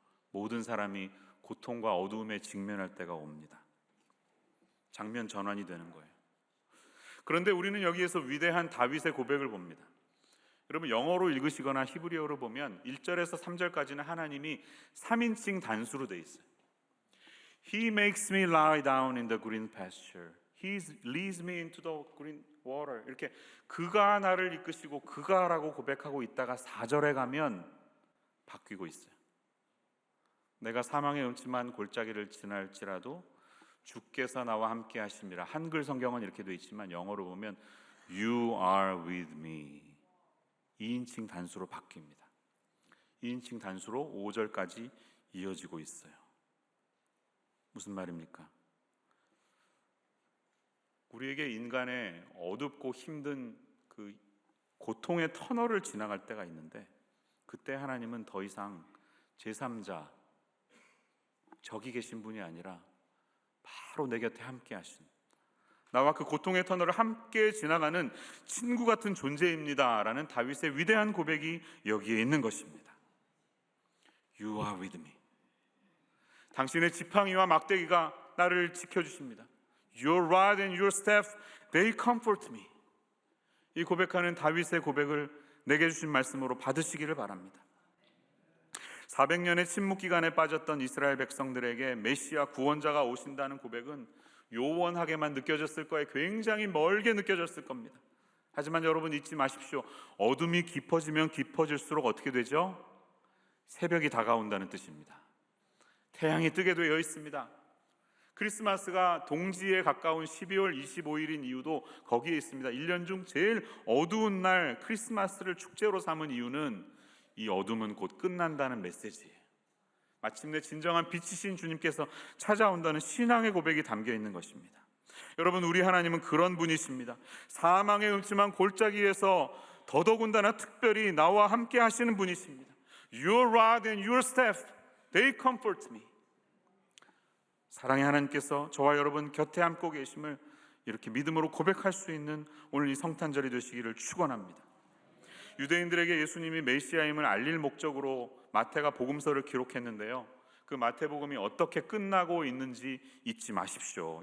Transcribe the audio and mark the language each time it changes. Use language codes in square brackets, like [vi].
[ko] 모든 사람이 고통과 어두움에 직면할 때가 옵니다. 장면 전환이 되는 거예요. 그런데 우리는 여기에서 위대한 다윗의 고백을 봅니다. 여러분, 영어로 읽으시거나 히브리어로 보면 1절에서 3절까지는 하나님이 3인칭 단수로 돼 있어요. [en] He makes me lie down in the green pasture. He leads me into the green water. [ko] 이렇게 그가 나를 이끄시고 그가라고 고백하고 있다가 4절에 가면 바뀌고 있어요. 내가 사망의 음침한 골짜기를 지날지라도 주께서 나와 함께 하심이라. 한글 성경은 이렇게 되어 있지만 영어로 보면 [en] You are with me. [ko] 2인칭 단수로 바뀝니다. 2인칭 단수로 5절까지 이어지고 있어요. 무슨 말입니까? 우리에게 인간의 어둡고 힘든 그 고통의 터널을 지나갈 때가 있는데 그때 하나님은 더 이상 제3자, 저기 계신 분이 아니라 바로 내 곁에 함께 하신, 나와 그 고통의 터널을 함께 지나가는 친구 같은 존재입니다 라는 다윗의 위대한 고백이 여기에 있는 것입니다. [en] You are with me. [ko] 당신의 지팡이와 막대기가 나를 지켜주십니다. [en] Your rod and your staff, they comfort me. [ko] 이 고백하는 다윗의 고백을 내게 주신 말씀으로 받으시기를 바랍니다. 400년의 침묵 기간에 빠졌던 이스라엘 백성들에게 메시아 구원자가 오신다는 고백은 요원하게만 느껴졌을 거예요. 굉장히 멀게 느껴졌을 겁니다. 하지만 여러분 잊지 마십시오. 어둠이 깊어지면 깊어질수록 어떻게 되죠? 새벽이 다가온다는 뜻입니다. 태양이 뜨게 되어 있습니다. 크리스마스가 동지에 가까운 12월 25일인 이유도 거기에 있습니다. 1년 중 제일 어두운 날 크리스마스를 축제로 삼은 이유는 이 어둠은 곧 끝난다는 메시지예요. 마침내 진정한 빛이신 주님께서 찾아온다는 신앙의 고백이 담겨 있는 것입니다. 여러분, 우리 하나님은 그런 분이십니다. 사망의 음침한 골짜기에서 더더군다나 특별히 나와 함께 하시는 분이십니다. [en] Your rod and your staff, they comfort me. [ko] 사랑의 하나님께서 저와 여러분 곁에 함께 계심을 이렇게 믿음으로 고백할 수 있는 오늘 이 성탄절이 되시기를 축원합니다. 유대인들에게 예수님이 메시아임을 알릴 목적으로 마태가 복음서를 기록했는데요, 그 마태복음이 어떻게 끝나고 있는지 잊지 마십시오.